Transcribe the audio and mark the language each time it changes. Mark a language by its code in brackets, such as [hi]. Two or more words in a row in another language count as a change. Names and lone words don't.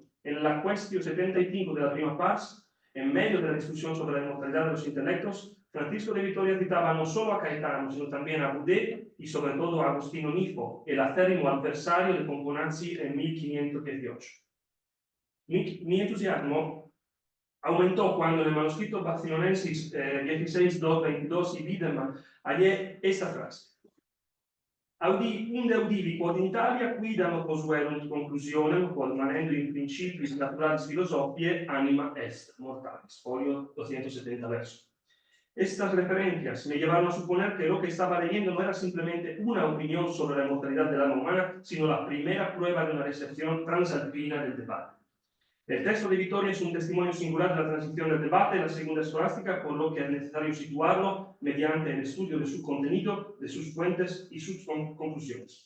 [es] En la cuestión 75 de la [la] prima pars, [es] en medio de la discusión sobre la inmortalidad de los intelectos, Francisco de Vitoria citaba no solo a Caetano, sino también a Boudet y sobre todo a Agostino Nifo, el acérrimo adversario de Pomponazzi en 1518. Mi entusiasmo aumentó cuando en el manuscrito Bazzionensis 16.2.22 y Wiedemann hallé esta frase. [la] Unde audivi quod in Italia quidam posuerunt conclusionem, quod manendo in principiis naturalis philosophiae anima est mortalis. [es] Folio 270 verso. Estas referencias me llevaron a suponer que lo que estaba leyendo no era simplemente una opinión sobre la inmortalidad del alma humana, sino la primera prueba de una recepción transalpina del debate. El texto de Vitoria es un testimonio singular de la transición del debate en la segunda escolástica, por lo que es necesario situarlo mediante el estudio de su contenido, de sus fuentes y sus conclusiones.